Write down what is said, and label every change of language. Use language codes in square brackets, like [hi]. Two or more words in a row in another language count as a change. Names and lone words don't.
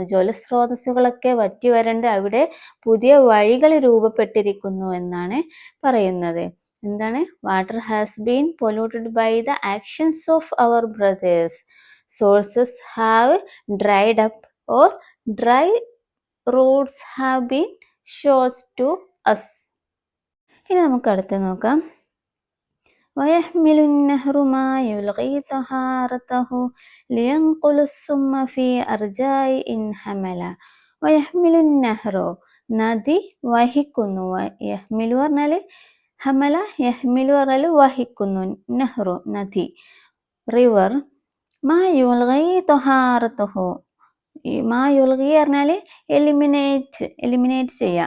[ml] ജലസ്രോതസ്സുകളൊക്കെ വറ്റി വരണ്ട് അവിടെ പുതിയ വഴികൾ രൂപപ്പെട്ടിരിക്കുന്നു എന്നാണ് പറയുന്നത്. എന്താണ്? [en] Water has been polluted by the actions of our brothers. Sources have dried up or dry roots have been shows to us. [ml] ഇനി നമുക്ക് അടുത്ത് നോക്കാം. [ar] ويحمل النهر ما يلغي طهارته لينقل السم في أرجاء إن حملا. ويحمل النهر, [ml] നദി വഹിക്കുന്നു. യഹ്മിലു പറഞ്ഞാൽ ഹമല, യഹ്മിലു പറഞ്ഞാൽ വഹിക്കുന്നു. നെഹ്റു നദി, റിവർ. [ar] ما يلغي طهارته, ما يلغي [ml] പറഞ്ഞാൽ എലിമിനേറ്റ് ചെയ്യാം.